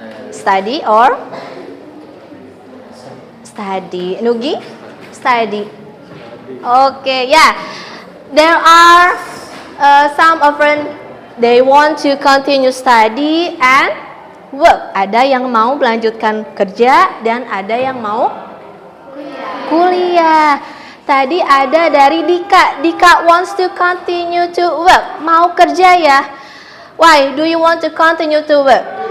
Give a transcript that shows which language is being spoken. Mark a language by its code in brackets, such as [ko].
[en] Study or study. Nugi? Study. Okay. Yeah. There are some of friends. They want to continue study and work. [id] Ada yang mau melanjutkan kerja dan ada yang mau kuliah. Tadi ada dari Dika. [en] Dika wants to continue to work. [id] Mau kerja ya? [en] Why do you want to continue to work?